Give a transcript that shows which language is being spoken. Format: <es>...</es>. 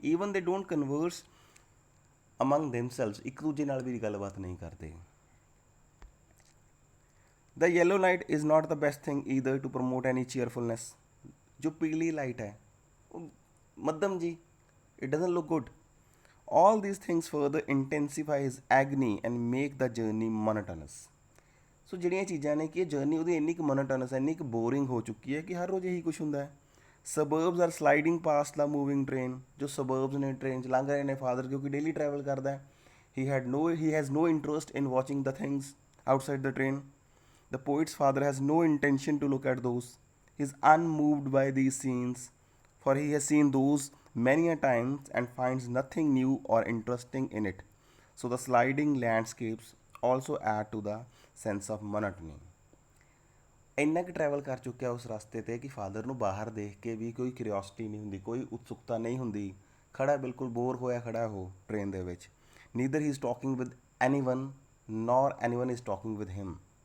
<en>even they don't converse among themselves,</en> <pa>ਇੱਕ ਦੂਜੇ ਨਾਲ ਵੀ ਗੱਲਬਾਤ ਨਹੀਂ ਕਰਦੇ।</pa> <en>The yellow light is not the best thing either to promote any cheerfulness.</en> <pa>ਜੋ ਪੀਲੀ ਲਾਈਟ ਹੈ ਉਹ ਮੱਧਮ ਜੀ,</pa> <en>It doesn't look good. All these things further intensify his agony and make the journey monotonous.</en> <pa>ਸੋ ਜਿਹੜੀਆਂ ਚੀਜ਼ਾਂ ਨੇ ਕਿ ਇਹ ਜਰਨੀ ਉਹਦੀ ਇੰਨੀ ਕੁ ਮੋਨੋਟਨਸ, ਇੰਨੀ ਕੁ ਬੋਰਿੰਗ ਹੋ ਚੁੱਕੀ ਹੈ ਕਿ ਹਰ ਰੋਜ਼ ਇਹੀ ਕੁਛ ਹੁੰਦਾ ਹੈ।</pa> <en>suburbs are sliding past the moving train,</en> <pa>ਜੋ ਸਬਰਬਸ ਨੇ ਟ੍ਰੇਨ 'ਚ ਲੰਘ ਰਹੇ ਨੇ। ਫਾਦਰ ਕਿਉਂਕਿ ਡੇਲੀ ਟਰੈਵਲ ਕਰਦਾ ਹੈ,</pa> <en>He has no interest in watching the things outside the train. The poet's father has no intention to look at those. He is unmoved by these scenes, for he has seen those many a times and finds nothing new or interesting in it. So the sliding landscapes also add to the sense of monotony.</en> <pa>ਇੰਨਾ ਕੁ travel ਕਰ ਚੁੱਕਿਆ ਉਸ ਰਸਤੇ 'ਤੇ ਕਿ father ਨੂੰ ਬਾਹਰ ਦੇਖ ਕੇ ਵੀ ਕੋਈ ਕਿਉਰਿਓਸਿਟੀ ਨਹੀਂ ਹੁੰਦੀ, ਕੋਈ ਉਤਸੁਕਤਾ ਨਹੀਂ ਹੁੰਦੀ। ਖੜਾ ਬਿਲਕੁਲ ਬੋਰ ਹੋਇਆ ਖੜਾ ਉਹ ਟ੍ਰੇਨ ਦੇ ਵਿੱਚ।</pa> <en>Neither he is talking with anyone nor anyone is talking with him.</en>